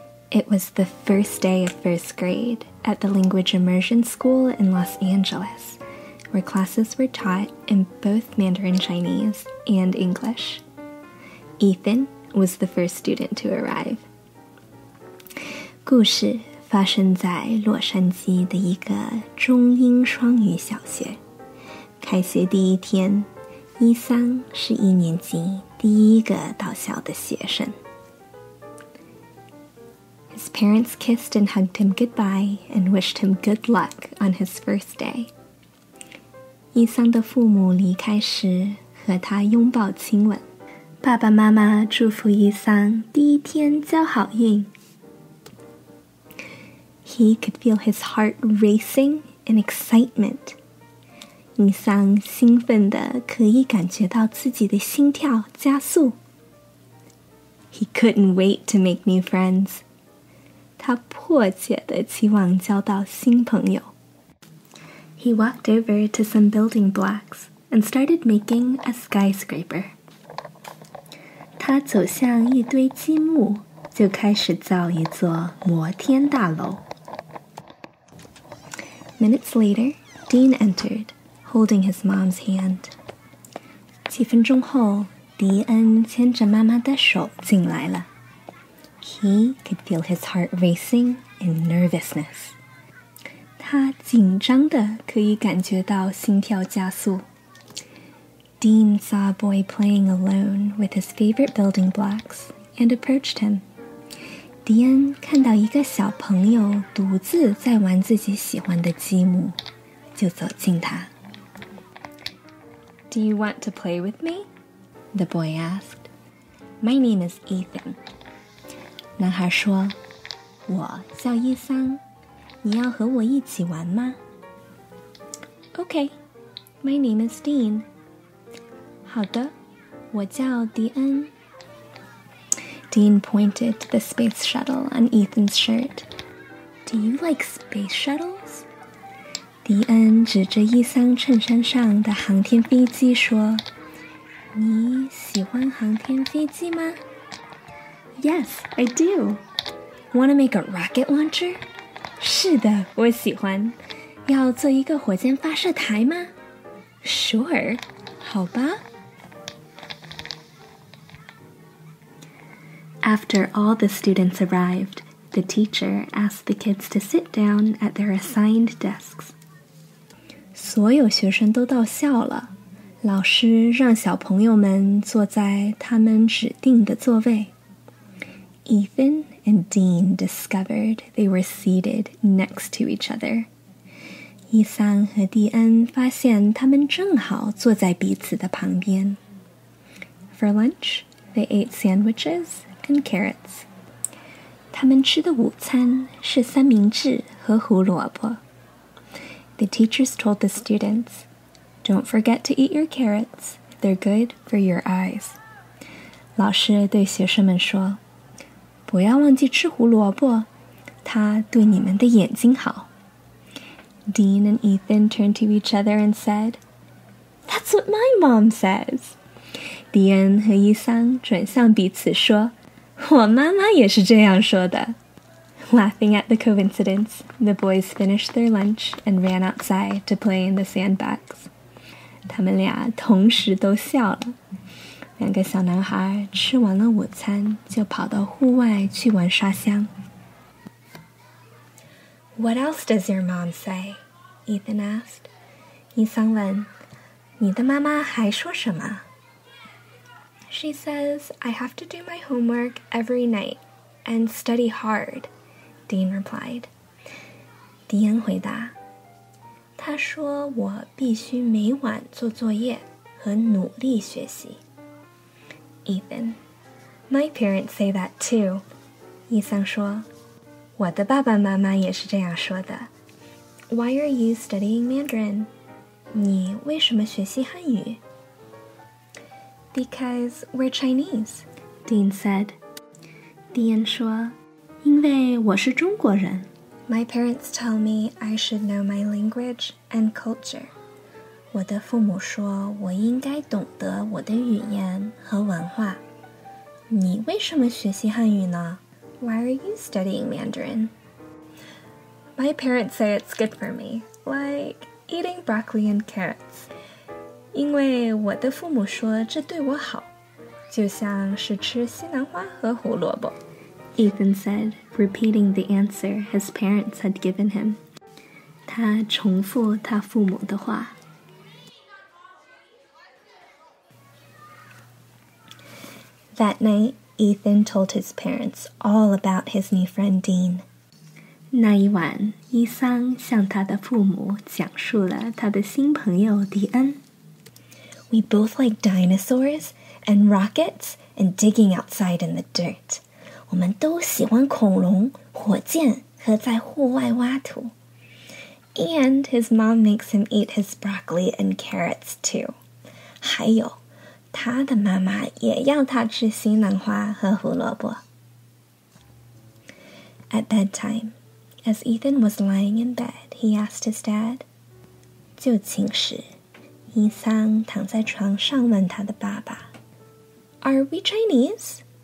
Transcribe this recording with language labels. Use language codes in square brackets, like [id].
[en] It was the first day of first grade at the Language Immersion School in Los Angeles, where classes were taught in both Mandarin Chinese and English. Ethan was the first student to arrive. [zh] 故事发生在洛杉矶的一个中英双语小学。开学第一天，伊桑是一年级第一个到校的学生。 [en] His parents kissed and hugged him goodbye and wished him good luck on his first day. [zh] 伊桑的父母离开时和他拥抱亲吻。爸爸妈妈祝福伊桑第一天交好运。 [en] He could feel his heart racing in excitement. [zh] 伊桑兴奋地可以感觉到自己的心跳加速。 [en] He couldn't wait to make new friends. [zh] 他迫切地期望交到新朋友。 [en] He walked over to some building blocks and started making a skyscraper. [zh] 他走向一堆积木，就开始造一座摩天大楼。 [en] Minutes later, Dean entered, holding his mom's hand. [zh] 几分钟后，迪恩牵着妈妈的手进来了。 [en] He could feel his heart racing in nervousness. [zh] 他紧张的可以感觉到心跳加速。 [en] Dean saw a boy playing alone with his favorite building blocks and approached him. [zh] 迪恩看到一个小朋友独自在玩自己喜欢的积木，就走近他。 [en] Do you want to play with me? The boy asked. My name is Ethan. [zh] 男孩说，我叫伊桑，你要和我一起玩吗？ [en] Okay, my name is Dean. [zh] 好的，我叫迪恩。 [en] Dean pointed to the space shuttle on Ethan's shirt. Do you like space shuttles? [zh] 迪恩指着伊桑衬衫上的航天飞机说，你喜欢航天飞机吗？ [en] Yes, I do. Want to make a rocket launcher? [zh] 是的，我喜欢。要做一个火箭发射台吗？ [en] Sure. [zh] 好吧。 [en] After all the students arrived, the teacher asked the kids to sit down at their assigned desks. [zh] 所有学生都到校了，老师让小朋友们坐在他们指定的座位。 [en] Ethan and Dean discovered they were seated next to each other. [zh] 伊桑和蒂恩发现他们正好坐在彼此的旁边。 [en] For lunch, they ate sandwiches and carrots. [zh] 他们吃的午餐是三明治和胡萝卜。 [en] The teachers told the students, "Don't forget to eat your carrots. They're good for your eyes." [zh] 老师对学生们说，不要忘记吃胡萝卜，它对你们的眼睛好。 [en] Dean and Ethan turned to each other and said, "That's what my mom says." [zh] 迪恩和伊桑转向彼此说，我妈妈也是这样说的。 [en] Laughing at the coincidence, the boys finished their lunch and ran outside to play in the sandbags. [zh] 他们俩同时都笑了。两个小男孩吃完了午餐，就跑到户外去玩沙箱。 [en] What else does your mom say? Ethan asked. [zh] 伊桑问，你的妈妈还说什么？ [en] She says I have to do my homework every night and study hard, Dean replied. [zh] 迪恩回答，她说我必须每晚做作业和努力学习。 [en] Ethan, my parents say that too. [zh] 伊桑说，我的爸爸妈妈也是这样说的。 [en] Why are you studying Mandarin? [zh] 你为什么学习汉语？ [en] Because we're Chinese, Dean said. [zh] 迪恩说，因为我是中国人， [en] My parents tell me I should know my language and culture. [zh] 我的父母说我应该懂得我的语言和文化。你为什么学习汉语呢？ [en] Why are you studying Mandarin? My parents say it's good for me, like eating broccoli and carrots. [zh] 因为我的父母说这对我好，就像是吃西兰花和胡萝卜。 [en] Ethan said, repeating the answer his parents had given him. [zh] 他重复他父母的话。 [en] That night, Ethan told his parents all about his new friend Dean. [zh] 那一晚，伊桑向他的父母讲述了他的新朋友迪恩。 [en] We both like dinosaurs and rockets and digging outside in the dirt. [zh] 我们都喜欢恐龙、火箭和在户外挖土。 [en] And his mom makes him eat his broccoli and carrots too. [zh] 还有，他的妈妈也要他吃西兰花和胡萝卜。 [en] At bedtime, as Ethan was lying in bed, he asked his dad. [zh] 就寝时，伊桑躺在床上问他的爸爸 [en] Are we Chinese?